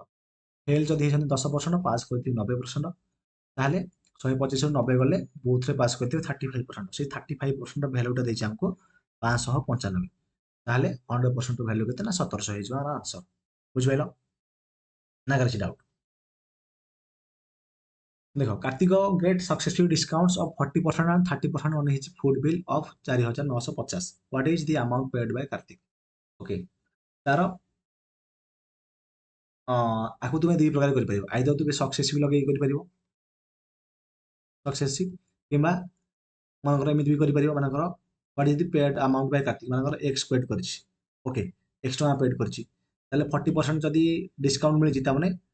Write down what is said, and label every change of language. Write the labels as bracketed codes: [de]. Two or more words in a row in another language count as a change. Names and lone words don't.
[or] ଫେଲ୍ ଯଦି ହେଇଛନ୍ତି 10%, ପାସ୍ କରିଥିବେ 90%, ତାହେଲେ 125ରୁ 90 ଗଲେ ବୋଥରେ ପାସ୍ କରିଥିବେ 35%। ସେଇ 35% ଭ୍ୟାଲୁଟା ଦେଇଛି ଆମକୁ 595। ତାହେଲେ 100% ଭ୍ୟାଲୁ କେତେ ନା 1700 ହେଇଯିବ ଆମର ଆନ୍ସର। ବୁଝିପାରିଲ ନା କିଛି ଡାଉଟ୍? ଦେଖ, [en] Kartik get successful discounts of 40% and 30% on his food bill of 4950. What is the amount paid by [or] କାର୍ତ୍ତିକ? ଓକେ, ତାର ଆକୁ ତୁମେ ଦୁଇ ପ୍ରକାର କରିପାରିବ। ଆଇଦର ତୁମେ ସକ୍ସେସିଭ ଲଗେଇକି କରିପାରିବ, ସକ୍ସେସିଭ, କିମ୍ବା ମନେକର ଏମିତି ବି କରିପାରିବ, ମନେକର [en] what is the paid amount by Kartik, [or] ମନେକର [en] x paid [or] କରିଛି, ଓକେ, ଏକ୍ସ ଟଙ୍କା ପେଡ୍ କରିଛି, ତାହେଲେ 40% ଯଦି ଡିସକାଉଣ୍ଟ ମିଳିଛି, ତାମାନେ